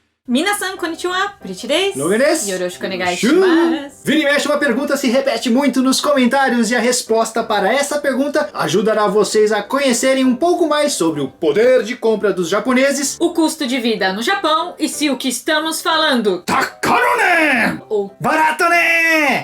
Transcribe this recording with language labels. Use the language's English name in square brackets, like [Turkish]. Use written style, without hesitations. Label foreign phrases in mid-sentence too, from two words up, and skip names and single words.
[Japanese] 皆さん、こんにちは、Pretty です. Logan desu. よろしくお願いします. [Portuguese] Vira e mexe, uma pergunta se repete muito nos comentários e a resposta para essa pergunta ajudará vocês a conhecerem um pouco mais sobre o poder de compra dos japoneses, O custo de vida no Japão e se o que estamos falando... tá caro né? Ou... Barato né?